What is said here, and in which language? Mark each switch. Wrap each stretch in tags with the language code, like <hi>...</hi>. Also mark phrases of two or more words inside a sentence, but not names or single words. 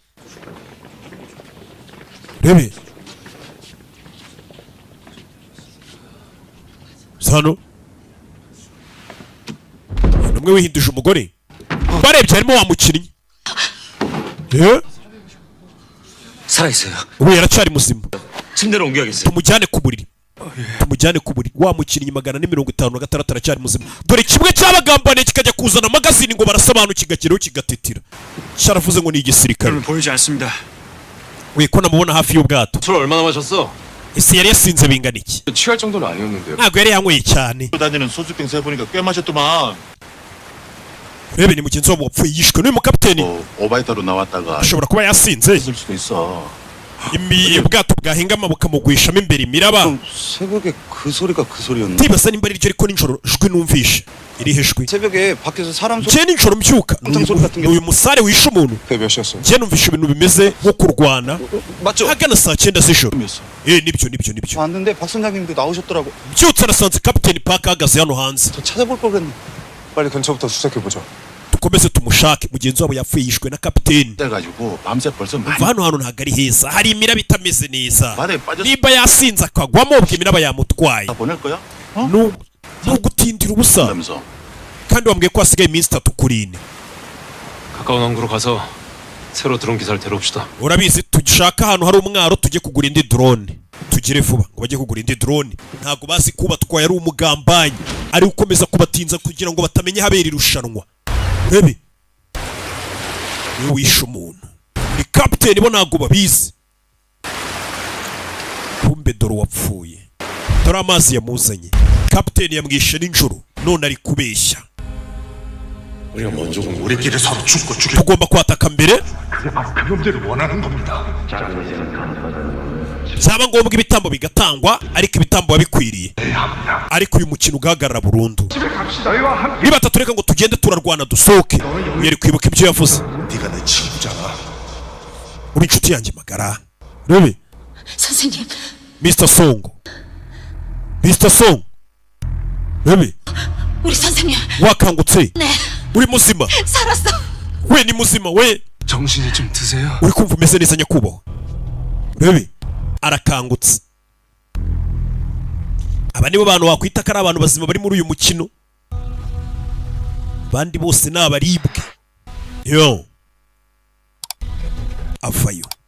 <rw>rebe sano numwe wihinduje umugore. barebye harimo wa mukinnyi.</rw> <ko>살아있어요.</ko> <rw>ubu yaracyari muzima.</rw> <ko>침대로 옮겨야겠어요.</ko> <rw>tumujyane ku buriri. tumujyane ku buriri. wa mukinnyi 456 aracyari muzima. dore kimwe cyabagambaniye kikajya kuzana magazine ngo barasobanura kigakiraho kigatetira. cyaravuze ngo ni igisirikare.</rw> <ko>보이지 않습니다.</ko> <rw>we ko namubona hafi y'ubwato.</rw> <ko>술 얼마나 마셨어?</ko> <rw>ese yari yasinze bingana iki?</rw> <ko>취할 정도는 아니었는데요.</ko> <rw>ntabwo yari yanyweye cyane.</rw> <ko>다니는 소주병 세 보니까 꽤 마셨더만.</ko> <rw>rebe ni mugenzi wabo wapfuye yishwe n'uyu mukapiteni.</rw> <ko>오바이터로 나왔다가</ko> <rw>ashobora kuba yasinze.</rw> <ko>있을 수도 있어.</ko> <rw>ubwato bwahingama bukamugwishamo imbere imiraba.</rw> <ko>새벽에 그 소리가 그 소리였나?</ko> <rw>ndibaza nimba ari ryo ariko nijoro jwi numvishe irihe jwi.</rw> <ko>새벽에 밖에서 사람 소리.</ko> <rw>njye nijoro mbyuka uyu musare wishe umuntu.</rw> <ko>몇 시였어요?</ko> <rw>njye numvishe ibintu bimeze nko kurwana</rw> <ko>맞죠?</ko> <rw>hagana saa 9 z'ijoro. nibyo</rw> <ko>왔는데 박 선장님도 나오셨더라고.</ko> <rw>byutse arasanze kapiteni Park ahagaze hano hanze.</rw> <ko>더 찾아볼 걸 그랬네. 빨리 근처부터 수색해보죠.</ko> <rw>dukomeze tumushake. mugenzi wabo yapfuye yishwe na kapiteni.</rw> <ko>그래가지고 밤새 벌써</ko> <rw>umva hano hantu ntabwo ari heza, hari imiraba itameze neza. nimba yasinze akagwamo ubwo imiraba yamutwaye.</rw> <ko>보낼 거야?</ko> <rw>ni ugutindira ubusa. kandi wambwiye ko hasigaye iminsi 3 kuri 4.</rw> <ko>가까운 항구로 가서 새로 들어온 기사를 데려옵시다.</ko> <rw>urabizi dushaka ahantu hari umwaro tujye kugura indi drone. tugire vuba ngo bajye kugura indi drone. ntabwo bazi kuba twaye ari umugambanyi, ari gukomeza kubatinza kugira ngo batamenye habera irushanwa. rebe wishe umuntu ni kapiteni bo ntabwo babizi. kumbe dore wapfuye, dore amazi yamuzanye. kapiteni yamwishe nijoro none ari kubeshya.</rw> <ko>우리가 먼저 우리끼리 서로 죽고 죽여.</ko> <rw>tugomba kwataka mbere.</rw> <ko>그게 바로 그놈들이 원하는 겁니다.</ko> <rw>byaba ngombwa ibitambo bigatangwa, ariko ibitambo bikwiriye. ariko uyu mukino ugahagarara burundu. niba tatureka ngo tugende turarwana dusohoke. yari kwibuka ibyo yavuze.</rw> <ko>네가 내 친구잖아.</ko> <rw>uri inshuti yanjye magara. rebe</rw> <ko>선생님. Mr. Song. Mr. Song.</ko> <rw>rebe</rw> <ko>우리 선생님.</ko> <rw>wakangutse.</rw> <ko>네.</ko> <rw>uri muzima.</rw> <ko>살았어.</ko> <rw>we ni muzima we.</rw> <ko>정신이 좀 드세요.</ko> <rw>uri kumva umeze neza nyakubahwa. rebe arakangutse. aba nibo bantu wakwita ko ari abantu bazima bari muri uyu mukino. bandi bose ni abaribwe. yo avayo.</rw>